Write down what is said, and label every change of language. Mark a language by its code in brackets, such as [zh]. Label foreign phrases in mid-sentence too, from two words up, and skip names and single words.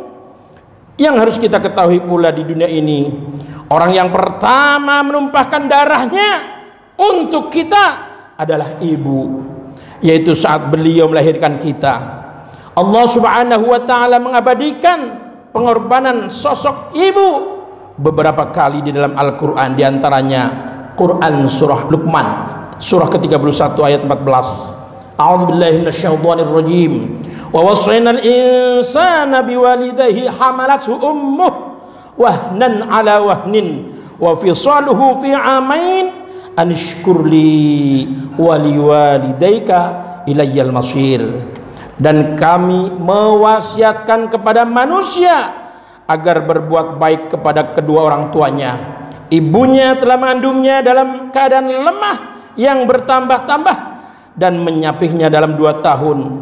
[id] Yang harus kita ketahui pula di dunia ini, orang yang pertama menumpahkan darahnya untuk kita adalah ibu, yaitu saat beliau melahirkan kita. Allah [ar] سبحانه وتعالى [id] mengabadikan pengorbanan sosok ibu beberapa kali di dalam Al-Quran, diantaranya Quran surah Luqman surah ke-31 ayat 14. [ar] أعوذ بالله من الشيطان الرجيم. ووصينا الإنسان بوالديه حملته أمه وهنا على وهن وفصاله في عامين أن اشكر لي ولوالديك إلي المصير. [id] Dan kami mewasiatkan kepada manusia agar berbuat baik kepada kedua orang tuanya. Ibunya telah mengandungnya dalam keadaan lemah yang bertambah-tambah dan menyapihnya dalam 2 tahun.